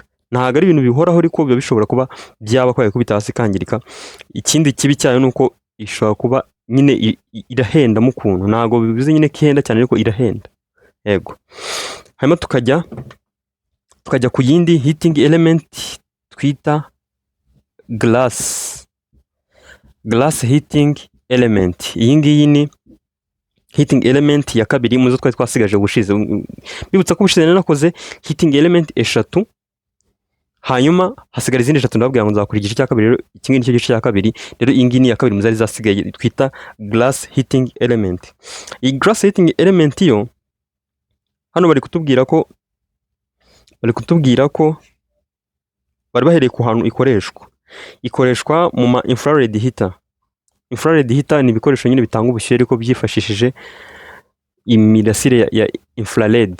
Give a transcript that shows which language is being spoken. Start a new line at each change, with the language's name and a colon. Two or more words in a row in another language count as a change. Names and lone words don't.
Kinyarwanda: Ntabwo ari ibintu bihoraho ariko biba bishobora kuba byaba ko yakubita hasi ikangirika. Ikindi kibi cyayo ni uko ishobora kuba nyine irahenda mu kuntu, ntabwo bivuze nyine ko ihenda cyane ariko irahenda. Yego. Hanyuma tukajya ku yindi
English: heating element
Kinyarwanda: twita
English: glass heating element.
Kinyarwanda: Iyi ngiyi ni
English: heating element
Kinyarwanda: ya kabiri muzo twari twasigaje ubushize. Bibutsa ko ubushize nanakoze
English: heating element
Kinyarwanda: 3, hanyuma hasigara izindi 3 ndababwira ngo nzakora igice cya kabiri. Rero iki ngiki gice cya kabiri, rero iyi ngiyi ni ya kabiri muzari zasigaye twita
English: glass heating element.
Kinyarwanda: Iyi
English: glass heating element
Kinyarwanda: yo hano bari kutubwira ko bari bahereye ku hantu ikoreshwa mu ma
English: infrared heater. Infrared heater
Kinyarwanda: ni ibikoresho nyine bitanga ubushyuhe ariko byifashishije imirasire ya infrared.